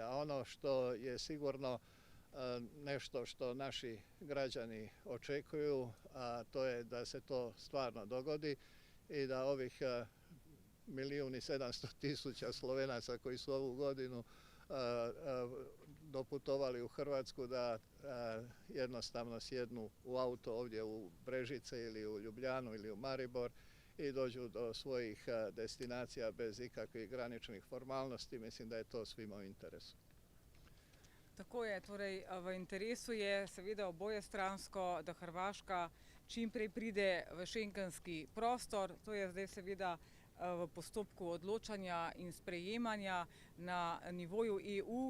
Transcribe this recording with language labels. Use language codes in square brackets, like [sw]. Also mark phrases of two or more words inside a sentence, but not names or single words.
[hr] A ono što je sigurno nešto što naši građani očekuju, a to je da se to stvarno dogodi i da ovih 1.700.000 Slovenaca koji su ovu godinu doputovali u Hrvatsku da jednostavno sjednu u auto ovdje u Brežice ili u Ljubljanu ili u Maribor i dođu do svojih destinacija bez ikakvih graničnih formalnosti. Mislim da je to svima u interesu. [sl] Tako je, torej v interesu je seveda obojestransko, da Hrvaška čim prej pride v šengenski prostor. To je zdaj seveda v postopku odločanja in sprejemanja na nivoju EU.